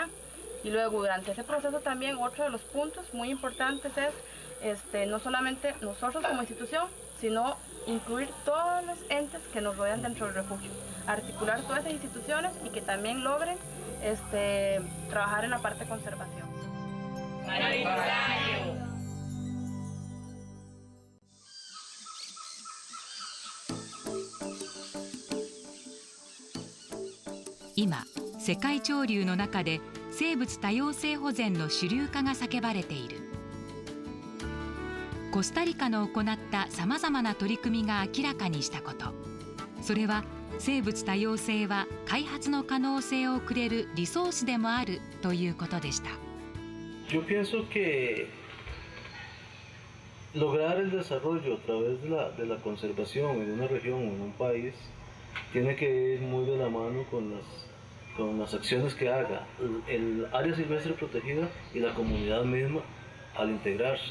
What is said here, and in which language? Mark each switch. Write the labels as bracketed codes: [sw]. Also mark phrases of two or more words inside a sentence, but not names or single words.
[es] Y luego, durante ese proceso también, otro de los puntos muy importantes es no solamente nosotros como institución, sino incluir todos los entes que nos rodean dentro del refugio, articular todas esas instituciones y que también logren trabajar en la parte de conservación. ¡Aniversario! [ja] 今、世界潮流の中で生物多様性保全の主流化が叫ばれている。コスタリカの行ったさまざまな取り組みが明らかにしたこと、それは生物多様性は開発の可能性をくれるリソースでもあるということでした。 [es] Yo pienso que lograr el desarrollo a través de la conservación en una región o en un país tiene que ir muy de la mano con las acciones que haga el área silvestre protegida y la comunidad misma al integrarse.